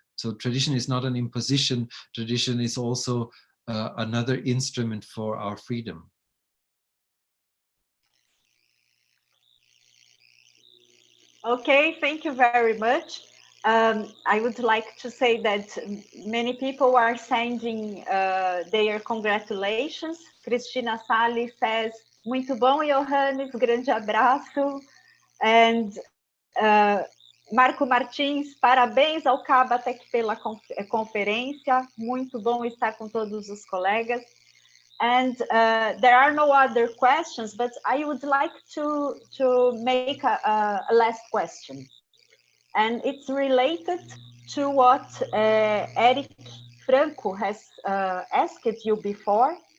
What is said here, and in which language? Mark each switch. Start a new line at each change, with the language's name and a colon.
English: So tradition is not an imposition. Tradition is also another instrument for our freedom. Okay, thank you very much. I would like to say that many people are sending their congratulations.
Portuguese: Cristina Salles says, muito bom, Johannes, grande abraço. And Marco Martins, parabéns ao Kabatek pela conferência, muito bom estar com todos os colegas.
English: And there are no other questions, but I would like to make a last question. And it's related to what Eric Franco has asked you before.